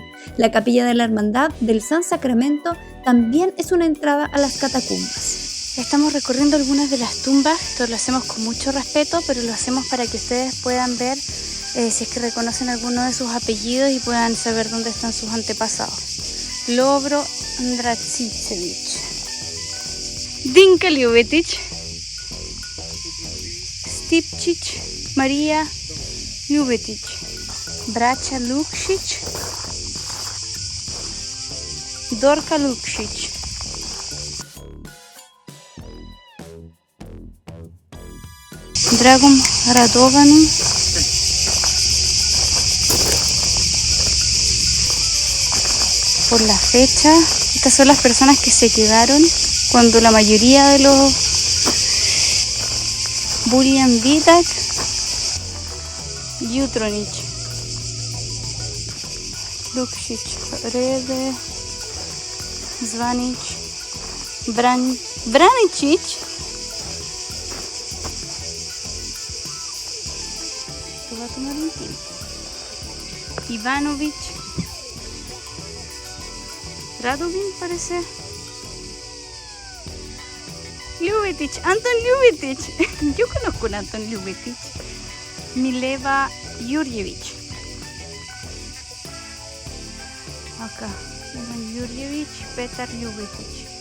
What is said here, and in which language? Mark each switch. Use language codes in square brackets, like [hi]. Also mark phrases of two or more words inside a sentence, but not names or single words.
[es] La capilla de la Hermandad del San Sacramento también es una entrada a las catacumbas. Estamos recorriendo algunas de las tumbas. Esto lo hacemos con mucho respeto, pero lo hacemos para que ustedes puedan ver si es que reconocen alguno de sus apellidos y puedan saber dónde están sus antepasados. Lovro Dracicevic, Dinka Ljubetic, Stipčić Marija Ljubetic, Braća Lukšić, Dorka Lukšić. [hr] Dragom Radovanu, [es] por la fecha. Estas son las personas que se quedaron cuando la mayoría de los Buljan Vidak, Jutronić, Lukšić, Rede, Zvanić, Braničić, esto va a tomar un tiempo, Ivanović, Radovin parece. Ljubetic, Anton Ljubetic. Yo conozco a Anton Ljubetic. Mileva Jurjevic. Acá, Ivan Jurjevic, Petar Ljubetic.